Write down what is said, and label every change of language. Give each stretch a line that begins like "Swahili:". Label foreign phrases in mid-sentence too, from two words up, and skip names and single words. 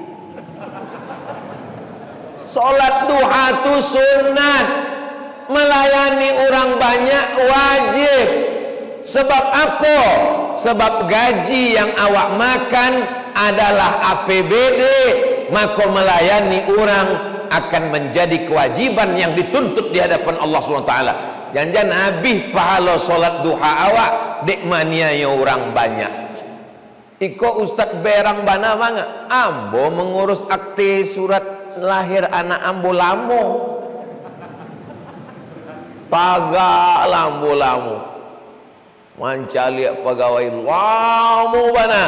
Indonesian: Sholat duha itu sunat, melayani orang banyak wajib. Sebab apa? Sebab gaji yang awak makan adalah APBD, maka melayani orang akan menjadi kewajiban yang dituntut di hadapan Allah SWT. Jangan habis pahala solat duha awak
Minangkabau: dek maniaya orang banyak. Iko Ustaz berang bana manga ambo mengurus akte surat lahir anak ambo lamo paga lambo mancaliak pegawai lamo bana.